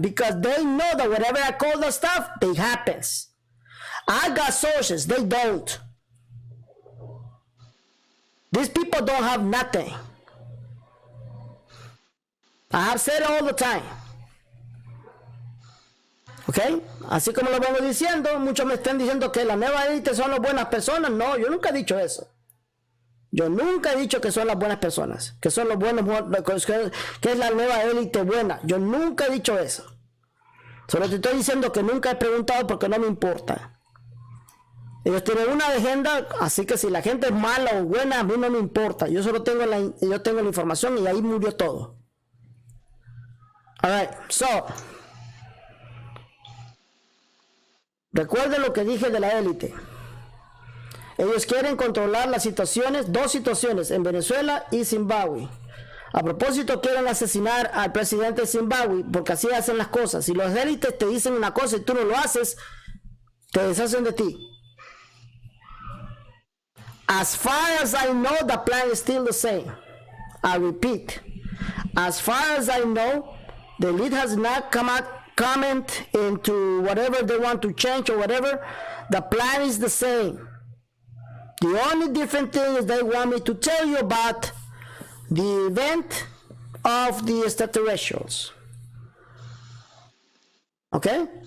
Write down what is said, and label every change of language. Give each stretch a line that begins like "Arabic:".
English: Because they know that whatever I call the stuff, it happens. I got sources. They don't. These people don't have nothing. I have said it all the time. ¿Ok?
Spanish: Así como lo vengo diciendo, muchos me están diciendo que la nueva élite son las buenas personas. No, yo nunca he dicho eso. Yo nunca he dicho que son las buenas personas, que son los buenos, que es la nueva élite buena. Yo nunca he dicho eso. Solo te estoy diciendo que nunca he preguntado porque no me importa. Ellos tienen una agenda, así que si la gente es mala o buena, a mí no me importa. Yo solo tengo la información y ahí murió todo.
English: Alright, so...
Spanish: Recuerden lo que dije de la élite. Ellos quieren controlar las situaciones, 2 situaciones, en Venezuela y Zimbabue. A propósito, quieren asesinar al presidente de Zimbabue, porque así hacen las cosas. Si los élites te dicen una cosa y tú no lo haces, te deshacen de ti.
English: As far as I know, the plan is still the same. I repeat, as far as I know, the elite has not comment into whatever they want to change or whatever. The plan is the same. The only different thing is they want me to tell you about the event of the extraterrestrials. Okay?